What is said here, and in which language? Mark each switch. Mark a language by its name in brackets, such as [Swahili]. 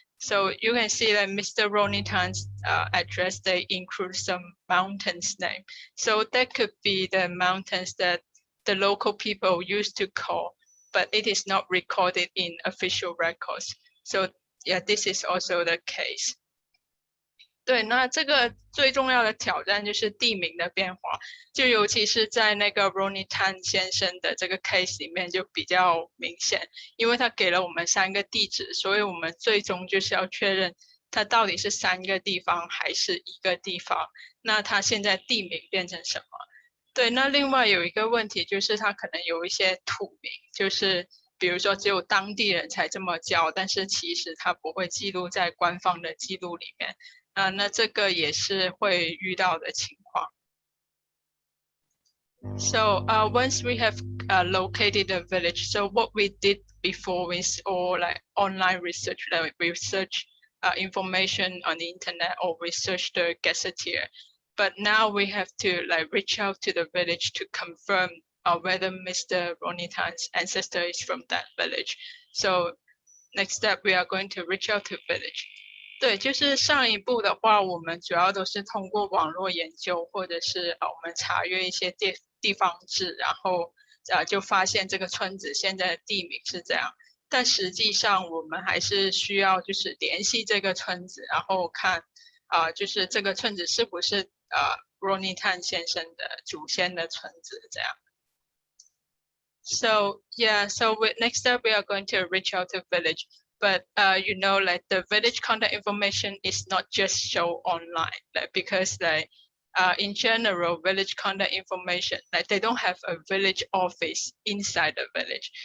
[English] So you can see that Mr. Ronnie Tan's address, they include some mountains name. So that could be the mountains that the local people used to call, but it is not recorded in official records. So yeah, this is also the case. [Chinese] 对，那这个最重要的挑战就是地名的变化，就尤其是在那个 Ronnie Tan 先生的这个 case 里面就比较明显，因为他给了我们3个地址，所以我们最终就是要确认它到底是3个地方还是1个地方，那它现在地名变成什么？对，那另外有一个问题就是它可能有一些土名，就是比如说只有当地人才这么叫，但是其实它不会记录在官方的记录里面。那这个也是会遇到的情况。 [English] So once we have located a village, so what we did before is all like online research, like we search information on the internet or research the gazetteer. But now we have to like reach out to the village to confirm whether Mr. Ronnie Tan's ancestor is from that village. So next step, we are going to reach out to village. [Chinese] 对，就是上一步的话，我们主要都是通过网络研究，或者是我们查阅一些地方志，然后就发现这个村子现在的地名是这样。但实际上我们还是需要就是联系这个村子，然后看就是这个村子是不是Ronnie Tan 先生的祖先的村子这样。 [English] So yeah, so next step we are going to reach out to village. But you know, like the village contact information is not just shown online, like because like in general, village contact information, like they don't have a village office inside the village.